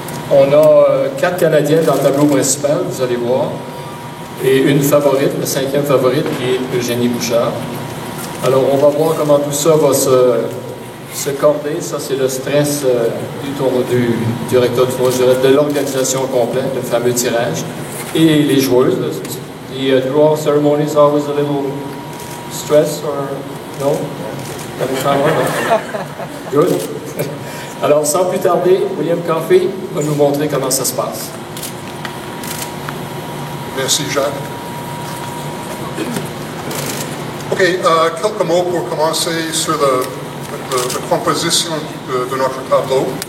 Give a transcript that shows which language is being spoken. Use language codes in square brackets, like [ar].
[fr] On a 4 Canadiennes dans le tableau principal, vous allez voir, et une favorite, la 5e favorite, qui est Eugénie Bouchard. Alors, on va voir comment tout ça va se corder. Ça, c'est le stress du directeur du tournoi, de l'organisation complète, le fameux tirage, et les joueuses. [en] The draw ceremony is always a little stress, or no? Every time, no? Good. [fr] Alors, sans plus tarder, William Coffey va nous montrer comment ça se passe. Merci, Jacques. OK, quelques mots pour commencer sur la composition de notre tableau.